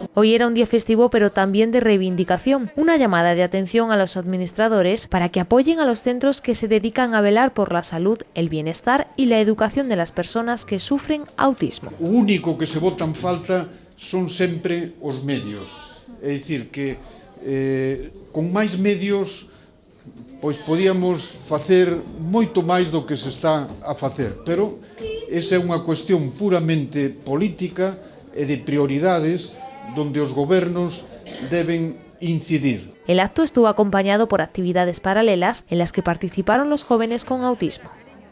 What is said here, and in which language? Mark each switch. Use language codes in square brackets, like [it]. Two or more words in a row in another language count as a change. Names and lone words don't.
[es] Hoy era un día festivo, pero también de reivindicación, una llamada de atención a los administradores para que apoyen a los centros que se dedican a velar por la salud, el bienestar y la educación de las personas que sufren autismo. [gl] O único que se bota en falta son sempre os medios. É dicir, que con máis medios pois podíamos facer moito máis do que se está a facer, pero esa é unha cuestión puramente política e de prioridades donde os gobernos deben incidir. [es] El acto estuvo acompañado por actividades paralelas en las que participaron los jóvenes con autismo.